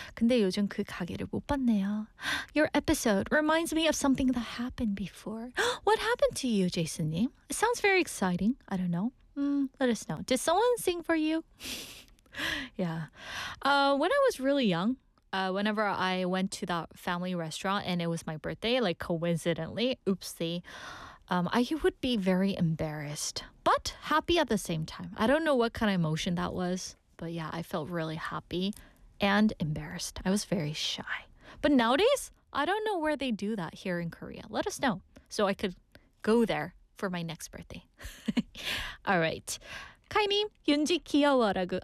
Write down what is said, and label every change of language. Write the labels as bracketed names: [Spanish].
[Korean] 근데 요즘 그 가게를 못 봤네요. [English] Your episode reminds me of something that happened before. What happened to you, Jason Neem? It sounds very exciting. I don't know. let us know. Does someone sing for you? Yeah. When I was really young, whenever I went to that family restaurant and it was my birthday, like coincidentally, oopsie, I would be very embarrassed, but happy at the same time. I don't know what kind of emotion that was, but yeah, I felt really happy and embarrassed. I was very shy. But nowadays, I don't know where they do that here in Korea. Let us know so I could go there for my next birthday. All right. [Korean] 카이님, 윤지 귀여워라고.